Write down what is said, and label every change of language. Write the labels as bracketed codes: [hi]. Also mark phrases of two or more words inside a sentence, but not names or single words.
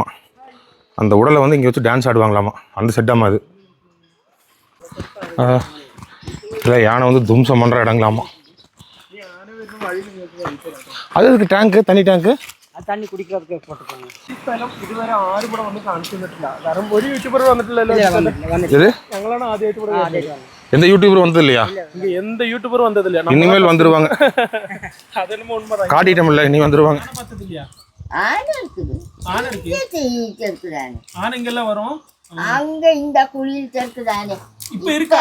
[ta] அந்த உடலை வந்து இங்கே வச்சு டான்ஸ் ஆடுவாங்களாமா. அந்த செட்டாமா அது. இல்லை, யானை வந்து தும்சம் பண்ணுற இடங்களாமா. அது இதுக்கு டேங்க்கு, தண்ணி டேங்க்கு தண்ணி குடிக்கிறதுக்கு போட்டுருக்காங்க. இதுவரை 6 படம் வந்து காണിച്ചിട്ടില്ല. [ml] കാരണം ഒരു യൂട്യൂബർ വന്നിട്ടില്ലല്ലോ. ഞങ്ങളാണ് ആദ്യമായിട്ട്. [ta] எந்த யூடியூபர் வந்தது இல்லையா? இங்க எந்த யூடியூபர் வந்தது இல்லையா? இனிமேல் வந்துருவாங்க. அதெல்லாம் உண்மைதான். காட்டிட்டோம்ல, இனி வந்துருவாங்க. ஆனை இருக்குது. ஆனை இருக்கு. ஆனை இங்கெல்லாம் வரும். அங்க இந்த குளிர் இருக்குதானே இப்ப இருக்கா?